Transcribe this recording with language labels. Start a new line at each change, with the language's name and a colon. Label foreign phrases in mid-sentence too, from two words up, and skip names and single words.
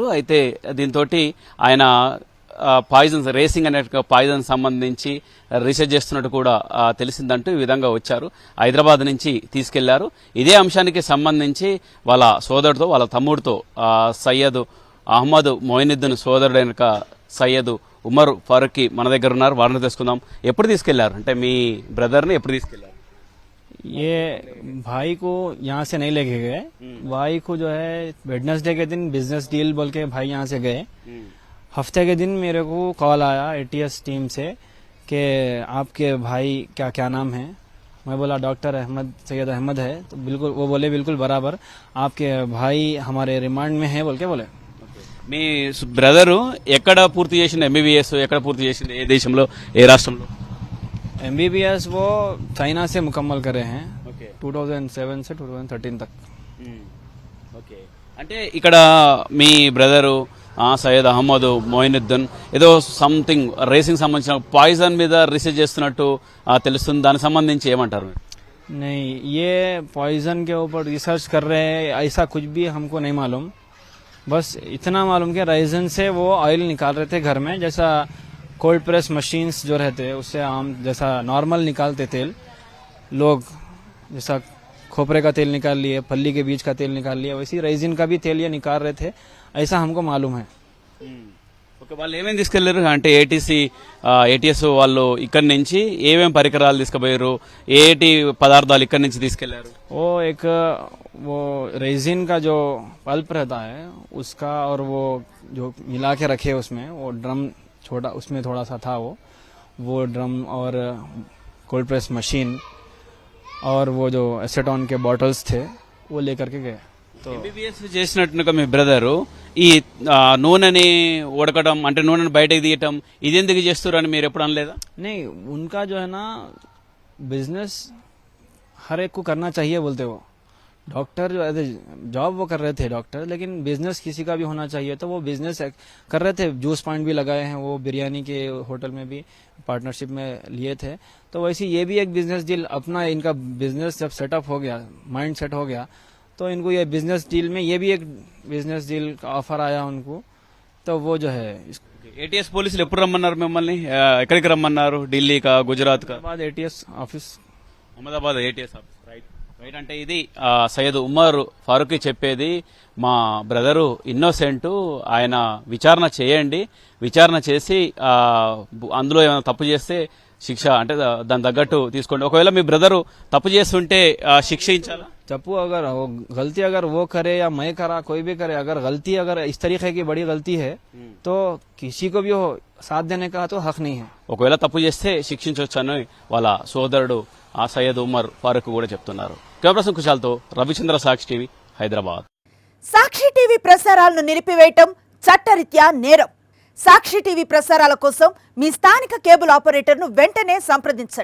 Telugu: అయితే దీంతో ఆయన
English: poisons racing
Telugu: అనే పాయిజన్ సంబంధించి రీసెర్చ్ చేస్తున్నట్టు కూడా తెలిసిందంటూ ఈ విధంగా వచ్చారు. హైదరాబాద్ నుంచి తీసుకెళ్లారు. ఇదే అంశానికి సంబంధించి వాళ్ళ సోదరుడితో, వాళ్ళ తమ్ముడితో, సయ్యద్ అహ్మద్ మొహినుద్దీన్ సోదరుడైన సయ్యద్ ఉమర్ ఫారూకీ మన దగ్గర ఉన్నారు. వారిని తెలుసుకుందాం. ఎప్పుడు తీసుకెళ్లారు అంటే మీ బ్రదర్ని ఎప్పుడు తీసుకెళ్లారు?
Hindi: ये भाई को यहाँ से नहीं लेके गए. भाई को जो है वेडनेसडे के दिन
English: business deal
Hindi: बोल के भाई यहाँ से गए. हफ्ते के दिन मेरे को कॉल आया
English: ATS team
Hindi: से कि आपके भाई क्या क्या नाम है. मैं बोला डॉक्टर अहमद सैयद अहमद है. तो बिल्कुल वो बोले बिल्कुल बराबर आपके भाई हमारे रिमांड में है बोल के बोले.
Telugu: మీ బ్రదరు ఎక్కడ పూర్తి చేసింది ఎంబీబీఎస్? ఎక్కడ పూర్తి చేసింది? ఏ దేశంలో, ఏ రాష్ట్రంలో?
Hindi: एमबीबीएस वो चाइना से मुकम्मल करे हैं. 2007 से 2013 तक.
Telugu: ఓకే, అంటే ఇక్కడ మీ బ్రదరు సయ్యద్ అహ్మద్ మొహినుద్దీన్ ఏదో సంథింగ్ రేసింగ్ సంబంధించిన పాయిజన్ మీద రీసెర్చ్ చేస్తున్నట్టు తెలుస్తుంది. దానికి సంబంధించి ఏమంటారు?
Hindi: नहीं, ये पॉइजन के ऊपर रिसर्च कर रहे हैं ऐसा कुछ भी हमको नहीं मालूम. बस इतना मालूम कि रेजिन से वो ऑयल निकाल रहे थे घर में, जैसा
English: cold press machines
Hindi: जो रहते हैं उससे आम जैसा नॉर्मल निकालते तेल लोग, जैसा खोपरे का तेल निकाल लिए, फली के बीज का तेल निकाल लिया, वैसे रेजिन का भी तेल ये निकाल रहे थे ऐसा हमको मालूम है.
Telugu: ఓకే, వాళ్ళు ఏమేమి తీసుకెళ్లారు అంటే ఏటీఎస్ వాళ్ళు ఇక్కడి నుంచి ఏమేమి పరికరాలు తీసుకుపోయారు? ఏటి పదార్థాలు ఇక్కడి నుంచి తీసుకెళ్లారు?
Hindi: वो एक वो रेजिन का जो पल्प रहता है उसका, और वो जो मिला के रखे उसमें, वो ड्रम छोटा उसमें थोड़ा सा था वो ड्रम और
English: cold press machine
Hindi: और वो जो एसेटॉन के बॉटल्स थे वो लेकर के गए. तो
Telugu: ఎంబీబీఎస్ చేసినట్టుగా మీ బ్రదరు ఈ నూనెని ఉడకడం అంటే నూనెని బయటకు తీయటం ఇది ఎందుకు చేస్తారని మీరు ఎప్పుడు అనలేదా?
Hindi: नहीं, उनका जो है ना बिजनेस हर एक को करना चाहिए बोलते वो. डॉक्टर जो है जॉब वो कर रहे थे डॉक्टर, लेकिन बिजनेस किसी का भी होना चाहिए. तो वो बिजनेस कर रहे थे.
English: juice point
Hindi: भी लगाए हैं, वो बिरयानी के होटल में भी पार्टनरशिप में लिए थे. तो वैसे ये भी एक
English: business deal
Hindi: अपना, इनका बिजनेस जब सेटअप हो गया,
English: mind set
Hindi: हो गया, तो इनको ये
English: business deal
Hindi: में ये भी एक
English: business deal
Hindi: का ऑफर आया उनको. तो वो जो है
Telugu: ఏటీఎస్ పోలీసులు ఎప్పుడు రమ్మన్నారు మిమ్మల్ని? ఎక్కడికి రమ్మన్నారు? ఢిల్లీకా, గుజరాత్ కా?
Hindi: बाद
English: ATS office
Telugu: అహ్మదాబాద్
English: ATS office.
Telugu: రైట్. అంటే ఇది సయ్యద్ ఉమర్ ఫారూకీ చెప్పేది. మా
English: brother innocent,
Telugu: ఆయన విచారణ చేయండి, విచారణ చేసి అందులో ఏమైనా తప్పు చేస్తే శిక్ష అంటే దాని తగ్గట్టు తీసుకోండి. ఒకవేళ మీ బ్రదరు తప్పు చేస్తుంటే శిక్షించాలా?
Hindi: चप्पू अगर वो गलती अगर वो करे या मैं करा, कोई भी करे, अगर गलती अगर इस तरीके की बड़ी गलती है तो किसी को भी वो साथ देने का तो हक नहीं है.
Telugu: ఒకవేళ తప్పు చేస్తే శిక్షించవచ్చని వాళ్ళ సోదరుడు సయ్యద్ ఉమర్ ఫారూక్ కూడా చెప్తున్నారు. కెమెరా కుశాల్తో రవిచంద్ర, సాక్షి టీవీ, హైదరాబాద్. సాక్షి టీవీ ప్రసారాలను నిలిపివేయటం చట్టరీత్యా నేరం. సాక్షి టీవీ ప్రసారాల కోసం మీ స్థానిక
English: cable operator
Telugu: వెంటనే సంప్రదించండి.